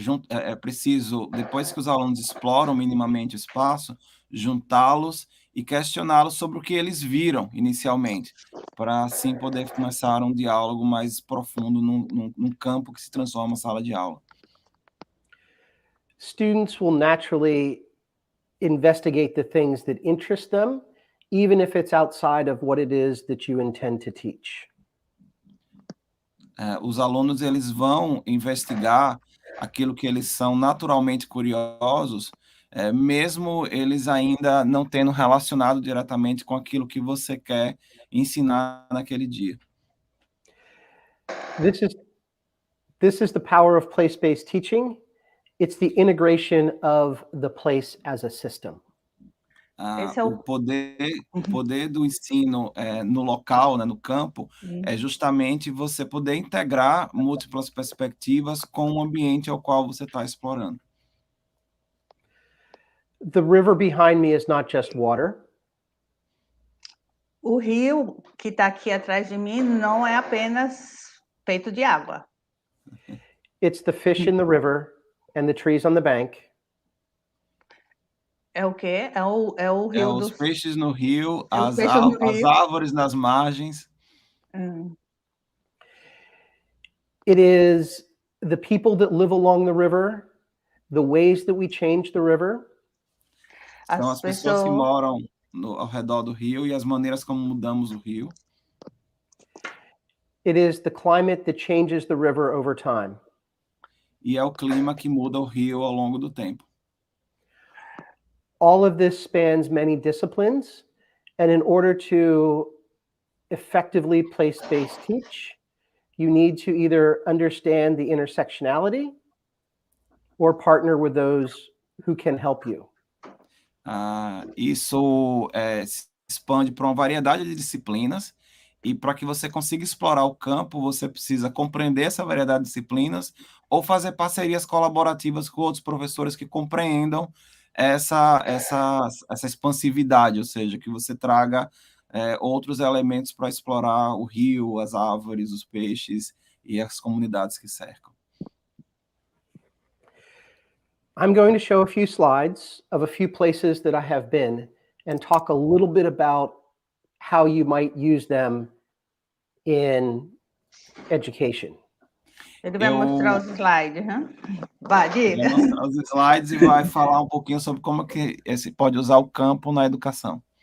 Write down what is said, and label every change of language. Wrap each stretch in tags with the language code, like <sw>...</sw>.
<pt>É preciso, depois que os alunos exploram minimamente o espaço, juntá-los e questioná-los sobre o que eles viram inicialmente, para assim poder começar um diálogo mais profundo num campo que se transforma em sala de aula.</pt> <en>Students will naturally investigate the things that interest them, even if it's outside of what it is that you intend to teach.</en> <pt>Os alunos eles vão investigar aquilo que eles são naturalmente curiosos, mesmo eles ainda não tendo relacionado diretamente com aquilo que você quer ensinar naquele dia.</pt> <en>This is the power of place-based teaching. It's the integration of the place as a system.</en> <pt>O poder do ensino no local, né, no campo, é justamente você poder integrar múltiplas perspectivas com o ambiente ao qual você está explorando.</pt> <en>The river behind me is not just water.</en> <pt>O rio que está aqui atrás de mim não é apenas feito de água.</pt> <en>It's the fish in the river and the trees on the bank.</en> <pt>É o quê? É o rio os peixes no rio, as rio. árvores nas margens.</pt> <en>It is the people that live along the river, the ways that we change the river.</en> <pt>São as pessoas que moram ao redor do rio e as maneiras como mudamos o rio.</pt> <en>It is the climate that changes the river over time.</en> <pt>E é o clima que muda o rio ao longo do tempo.</pt> <en>All of this spans many disciplines, and in order to effectively place-based teach, you need to either understand the intersectionality or partner with those who can help you.</en> <pt>Isso se expande para uma variedade de disciplinas, e para que você consiga explorar o campo, você precisa compreender essa variedade de disciplinas ou fazer parcerias colaborativas com outros professores que compreendam essa expansividade, ou seja, que você traga outros elementos para explorar o rio, as árvores, os peixes e as comunidades que cercam.</pt> <en>I'm going to show a few slides of a few places that I have been and talk a little bit about how you might use them in education.</en> <pt>Ele vai mostrar os slides, Vai, diga. Vai mostrar os slides e vai falar um pouquinho sobre como que esse pode usar o campo na educação.</pt>